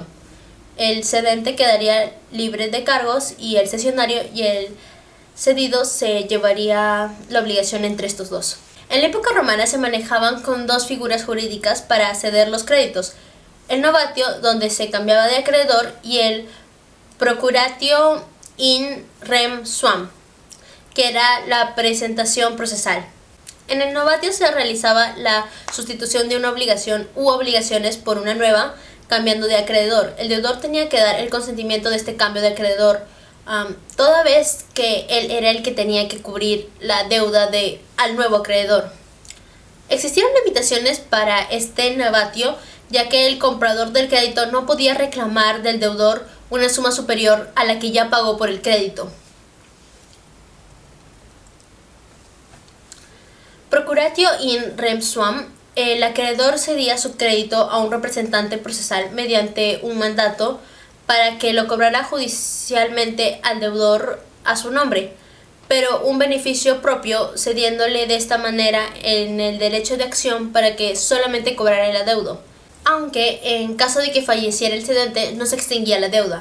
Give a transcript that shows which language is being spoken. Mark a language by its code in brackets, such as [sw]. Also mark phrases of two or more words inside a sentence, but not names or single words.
[es] El cedente quedaría libre de cargos y el cesionario y el cedido se llevaría la obligación entre estos dos. En la época romana se manejaban con 2 figuras jurídicas para ceder los créditos: el novatio, donde se cambiaba de acreedor, y el [la] procuratio in rem suam, [es] que era la presentación procesal. En el novatio se realizaba la sustitución de una obligación u obligaciones por una nueva, cambiando de acreedor. El deudor tenía que dar el consentimiento de este cambio de acreedor, toda vez que él era el que tenía que cubrir la deuda al nuevo acreedor. Existieron limitaciones para este novatio, ya que el comprador del crédito no podía reclamar del deudor una suma superior a la que ya pagó por el crédito. [la] Procuratio in rem suam. [es] El acreedor cedía su crédito a un representante procesal mediante un mandato para que lo cobrara judicialmente al deudor a su nombre. pero un beneficio propio, cediéndole de esta manera en el derecho de acción para que solamente cobrara el adeudo, aunque en caso de que falleciera el cedente no se extinguía la deuda.